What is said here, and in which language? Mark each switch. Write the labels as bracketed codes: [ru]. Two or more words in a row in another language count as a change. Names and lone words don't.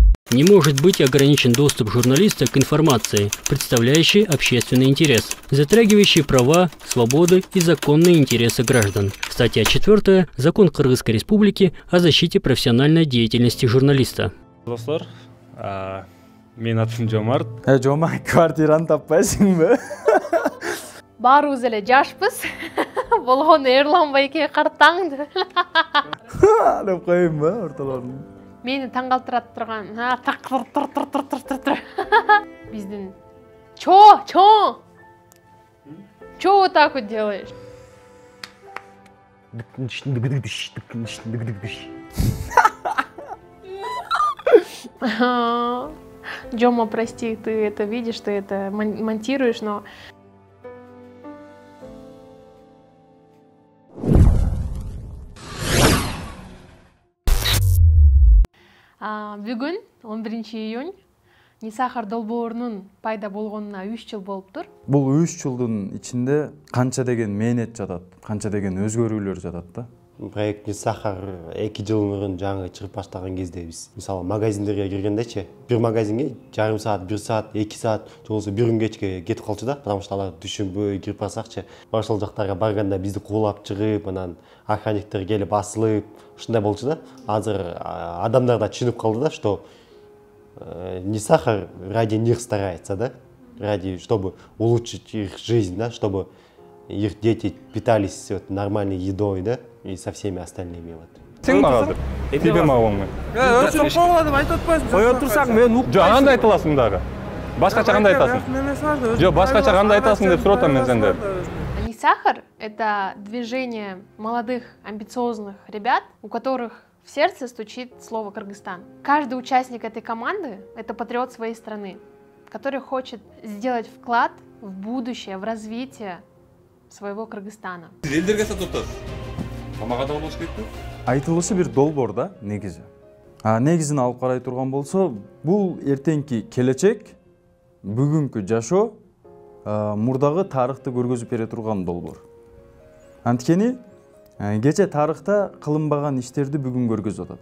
[ru] Не может быть ограничен доступ журналиста к информации, представляющей общественный интерес, затрагивающей права, свободы и законные интересы граждан. Статья 4. Закон Кыргызской Республики о защите профессиональной деятельности журналиста. [ky] Достор, мен атым Жомарт. Жомарт, квартираны таппайсыңбы? Баарыбыз эле жашпыз. Болгону Эрлан байке картаңды. Деп коюмбу ортолорун? Мени таң калтырат турган. [ru] Биздин чо вот так вот делаешь? Джома, прости, ты это видишь, ты это монтируешь, но... [ky] Бүгүн 11 июнь Нисахар долбоорунун пайда болгонуна 3 жыл болуптур. Бул 3 жылдын ичинде канча деген мээнет жатат, канча деген өзгөрүүлөр жатат да. Проект Нисахар 2 жыл мурун жаңы чыгып баштаган кезде биз мисалы магазиндерге киргендечи, бир магазинге жарым саат, 1 саат, 2 саат, же болбосо бир күн кечке кетип калчу да, [ru] потому что [ky] алар түшүнбөй кирип барсакчы. Ошол жактарга барганда бизди куулап чыгып, анан охранниктер келип басылып, ушундай болчу да. Азыр адамдар да түшүнүп калды да, [ru] что Нисахар ради них старается, да, ради, чтобы улучшить их жизнь, да, чтобы их дети питались вот нормальной едой, да, и со всеми остальными вот. [ky] Сен мага тебе мага. Өчүп калган деп айтып атпайсың. Кое турсаң мен ук. Жок, андай айтыласың дагы. Башкача кандай айтасың? Жок, башкача кандай айтасың деп сурап атам мен сенден. [ru] Нисахар — это движение молодых, амбициозных ребят, у которых в сердце стучит слово Кыргызстан. Каждый участник этой команды — это патриот своей страны, который хочет сделать вклад в будущее, в развитие своего Кыргызстана. [ky] Айтылышы бир долбоор да, негизи. Негизин алып карай турган болсо, бул эртеңки келечек, бүгүнкү жашоо, мурдагы тарыхты көргөзүп бере турган долбоор. Анткени кече тарыхта кылынбаган иштерди бүгүн көргөзүп атат.